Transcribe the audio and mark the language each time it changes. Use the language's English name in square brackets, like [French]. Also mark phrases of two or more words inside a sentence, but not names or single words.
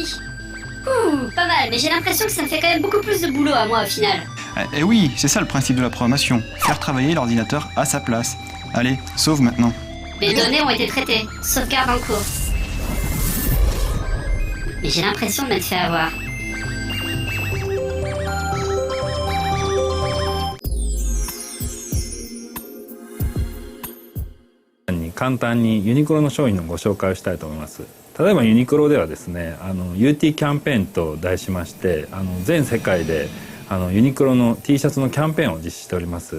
[French] Ouh, pas mal, mais j'ai l'impression que ça me fait quand même beaucoup plus de boulot à moi au final. Eh oui, c'est ça le principe de la programmation. Faire travailler l'ordinateur à sa place. Allez, sauve maintenant. Les données ont été traitées. Sauvegarde en cours. mais j'ai l'impression de m'être fait avoir. [Japanese] 簡単にユニクロの商品のご紹介をしたいと思います。例えばユニクロではですね、UT キャンペーンと題しまして、全世界でユニクロの T シャツのキャンペーンを実施しております。